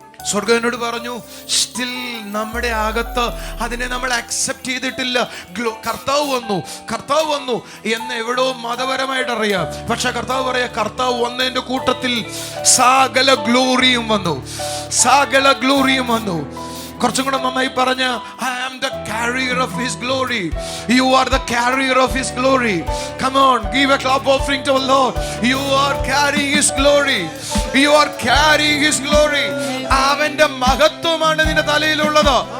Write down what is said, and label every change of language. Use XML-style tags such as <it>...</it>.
<ml>സ്വർഗ്ഗം എന്നോട് പറഞ്ഞു, സ്റ്റിൽ നമ്മുടെ അകത്ത് അതിനെ നമ്മൾ അക്സെപ്റ്റ് ചെയ്തിട്ടില്ല. കർത്താവ് വന്നു എന്ന് എവിടോ മതപരമായിട്ട് അറിയാം. പക്ഷെ കർത്താവ് പറയാ, കർത്താവ് വന്നതിന്റെ കൂട്ടത്തിൽ സകല ഗ്ലോറിയും വന്നു, സകല ഗ്ലോറിയും വന്നു. കുറച്ചും കൂടെ നന്നായി പറഞ്ഞ,</ml> <en>I am the carrier of His glory. You are the carrier of His glory. Come on, give a clap offering to the Lord. You are carrying His glory. You are carrying His glory.</en> <ml>അവന്റെ മഹത്വമാണ് നിന്റെ തലയിലുള്ളത്.</ml>